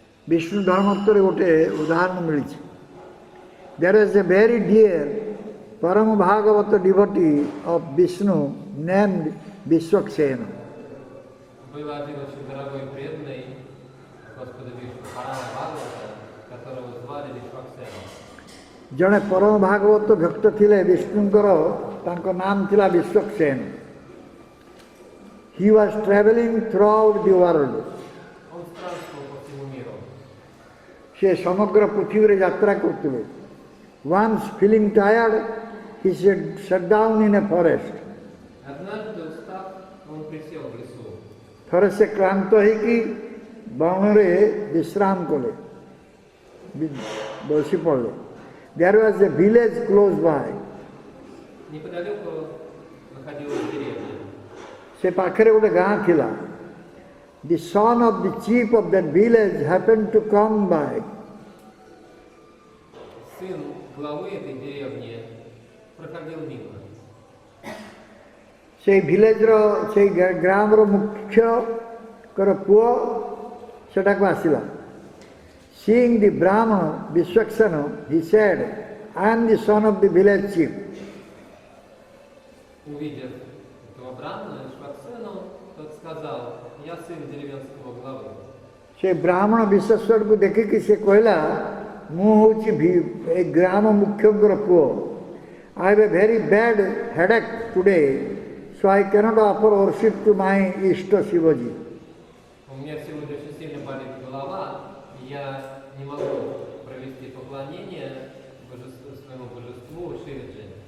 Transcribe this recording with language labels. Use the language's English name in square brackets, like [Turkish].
[Odia] Vishnu Dharmottara ଗୋଟେ ଉଦାହରଣ ମିଳିଛି। [English] There is a very dear Param Bhagavata devotee of Vishnu named Vishwaksena. [Russian] Был один очень дорогой преданный Господа Вишну, Парама Бхагавата, которого звали Вишваксена. [Odia] ଜଣେ ପରମ ଭାଗବତ ଭକ୍ତ ଥିଲେ ବିଷ୍ଣୁଙ୍କର, ତାଙ୍କ ନାମ ଥିଲା ବିଶ୍ୱକ୍ସେନ। [English] He was traveling throughout the world. [Russian] Он странствовал по всему миру. [Odia] ସେ ସମଗ୍ର ପୃଥିବୀରେ ଯାତ୍ରା କରୁଥିଲେ। [English] Once feeling tired, he sat down in a forest. [Russian] Однажды устав, он присел в лесу. [Odia] ଥରେ ସେ କ୍ଳାନ୍ତ ହେଇକି ବଣରେ ବିଶ୍ରାମ କଲେ, ବସି ପଡ଼ିଲେ। [English] There was a village close by. [Russian] Неподалеку находилась деревня. [Odia] ସେ ପାଖରେ ଗୋଟେ ଗାଁ ଥିଲା। [English] The son of the chief of that village happened to come by. [Russian] сын главы этой деревни проходил мимо. [Odia] সেই ভিলেজର ସେଇ ଗ୍ରାମର ମୁଖ୍ୟଙ୍କର ପୁଅ ସେଠାକୁ ଆସିଲା. [English] Seeing the Brahmana Vishwaksana, he said, I am the son of the village chief. [Russian] Увидев этого брахмана Вишваксену, тот сказал, я сын деревенского главы. [Odia] ସେ ବ୍ରାହ୍ମଣ ବିଶ୍ଵେଶ୍ୱରକୁ ଦେଖିକି ସେ କହିଲା, ମୁଁ ହେଉଛି ଏ ଗ୍ରାମ ମୁଖ୍ୟଙ୍କର ପୁଅ. [English] I have a very bad headache today, so I cannot offer worship to my Ishta Shivaji. [Russian] У меня сегодня очень сильно болит голова, и я не могу провести поклонение своему божеству Шиваджи.